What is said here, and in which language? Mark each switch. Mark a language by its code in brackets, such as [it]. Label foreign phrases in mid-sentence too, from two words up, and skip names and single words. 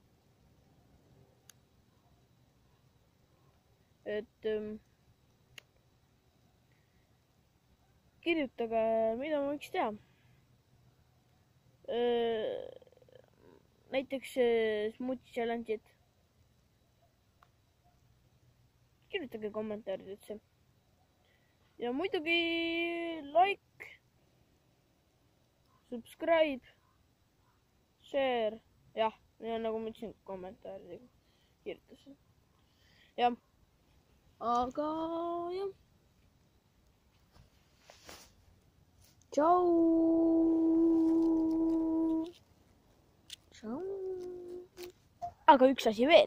[et] Et kirjutage, mida ma võiks teha. Näiteks [en] smoothie challenge'id. [et] Kirjutage kommentaaridesse. Ja muidugi [en] like, subscribe, share. [et] Jah, ja nagu ma ütlesin, kommentaaridega kirjutasin. Jah. Aga jah. Tšau. Aga üks asi veel.